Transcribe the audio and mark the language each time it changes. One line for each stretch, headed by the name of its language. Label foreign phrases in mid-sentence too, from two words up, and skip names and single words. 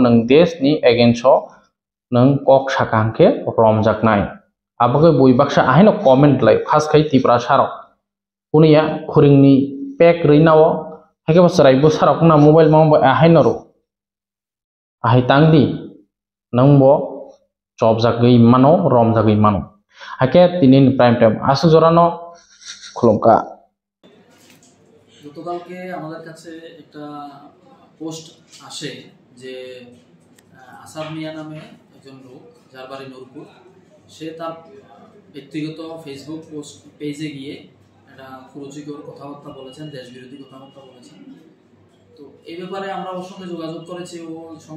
Kok Borok: नों देश नि एगेंस्ट नों कक साकांके रमजाकनाय आबगे बयबाक्सा आहायनो कमेंट लाय फास खाय तिब्रा सार कुनिया खुरिंनि पेक रैनाव हाके बसराय बसारक ना मोबाइल मांबो आहाय नरो आहाय तांगदि नंबो जब जागै मानो रम जागै मानो हाके तिनिन
English: prime time
Kok Borok: आसु जरानो खुलुमका
Bangla: গতকালকে আমাদের কাছে একটা পোস্ট আসে যে আসাদ মিয়া নামে একজন লোক যার বাড়ি নূরপুর সে তার ব্যক্তিগত ফেসবুক
English: post page
Bangla: গিয়ে একটা কুরুচিকর কথাবার্তা বলেছেন দেশবিরোধী কথাবার্তা বলেছেন তো এই ব্যাপারে আমরা ওর সঙ্গে যোগাযোগ করেছি ও সঙ্গে